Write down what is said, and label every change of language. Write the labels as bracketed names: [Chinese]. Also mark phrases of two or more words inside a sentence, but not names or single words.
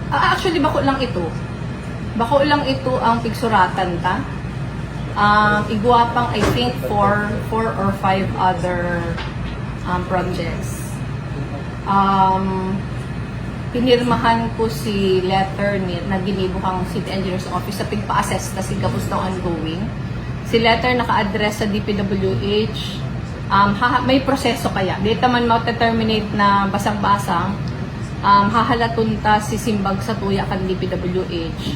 [Bikol] Actually, bako lang ito. Bako lang ito ang pigsuratan ta. Igwa pang, [English] I think, four or five other projects. [Bikol] Pinirmahan ko si letter ni na ginibuhang City Engineers Office sa pigpa-assess na si Gabos na ongoing. Si letter naka-address sa DPWH. May proseso kaya. Dito man ma-terminate na basang-basang, hahalatun ta si Simbag sa tuya kan DPWH.